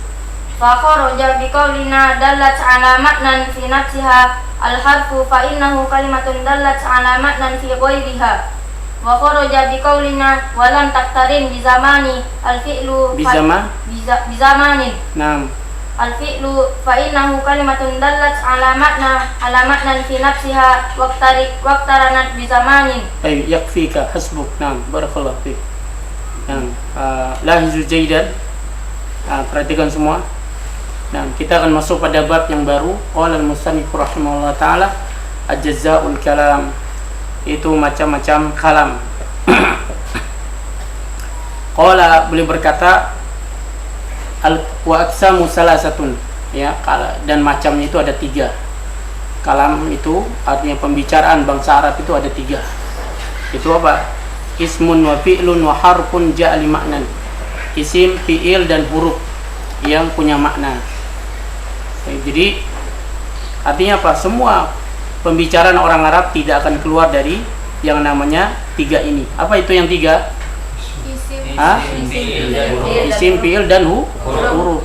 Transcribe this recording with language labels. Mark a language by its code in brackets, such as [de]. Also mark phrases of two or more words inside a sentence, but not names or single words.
[ar] فخرج بقولنا دلت على معنى في نفسها الحرف فإنه كلمة دلت على معنى في غيرها وخرج بقولنا ولم تقترن بزمان الفعل بزمان نعم الفعل فإنه كلمة دلت على معنى في نفسها واقترنت بزمان. أي يكفيك حسبك. نعم، بارك الله فيك. نعم، لاحظوا جيدا. [id] Perhatikan semua. Nah, kita akan masuk pada bab yang baru. [ar] قال المصنف رحمه الله تعالى أجزاء الكلام. [id] Itu macam-macam kalam. Qala beliau berkata [ar] وأقسامه ثلاثة, [id] ya, dan macamnya itu ada 3. Kalam itu artinya pembicaraan bangsa Arab itu ada 3. Itu apa? [ar] اسم وفعل وحرف جاء لمعنى. [id] Isim, fi'il dan huruf yang punya makna. Jadi artinya apa? Semua pembicaraan orang Arab tidak akan keluar dari yang namanya 3 ini. Apa itu yang 3? Isim, fi'il dan huruf.